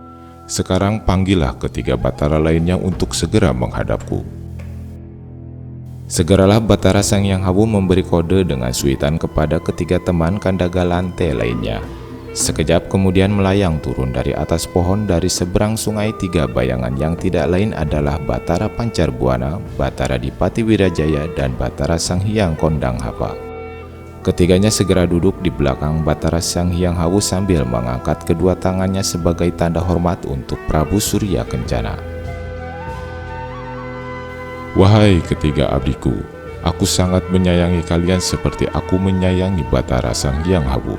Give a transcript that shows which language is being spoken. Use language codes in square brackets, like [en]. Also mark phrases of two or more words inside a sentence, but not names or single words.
[id] Sekarang panggillah ketiga Batara lainnya untuk segera menghadapku." Segeralah Batara Sang Hyang Hawu memberi kode dengan suitan kepada ketiga teman Kandagalante lainnya. Sekejap kemudian melayang turun dari atas pohon dari seberang sungai tiga bayangan yang tidak lain adalah Batara Pancarbuana, Batara Dipati Wirajaya, dan Batara Sang Hyang Kondang Hapa. Ketiganya segera duduk di belakang Batara Sang Hyang Hawu sambil mengangkat kedua tangannya sebagai tanda hormat untuk Prabu Surya Kencana. "Wahai ketiga abdiku, aku sangat menyayangi kalian seperti aku menyayangi Batara Sang Hyang Hawu.